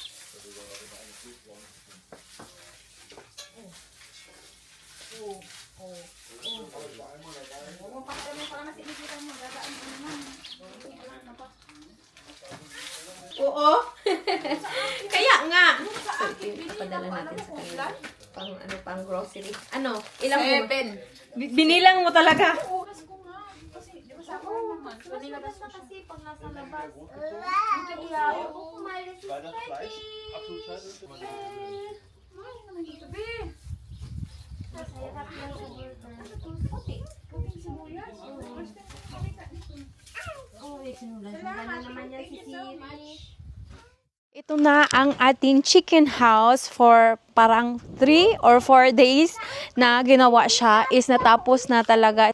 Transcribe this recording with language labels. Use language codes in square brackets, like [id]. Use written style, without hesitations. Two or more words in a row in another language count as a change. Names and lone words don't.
[tl] Oo. Kaya nga. So, ipadala natin sa kanila. Pang grocery. Ano? Ilang mo? 7. Binilang mo talaga. Oras ko nga. Kasi, di ba sa akin naman? Mas kasi pag nasa labas. [de] Weil das Fleisch absolut scheiße ist. [tl] Ito na ang ating [en] chicken house for [tl] parang [en] 3 or 4 days [tl] na ginawa siya is natapos na talaga.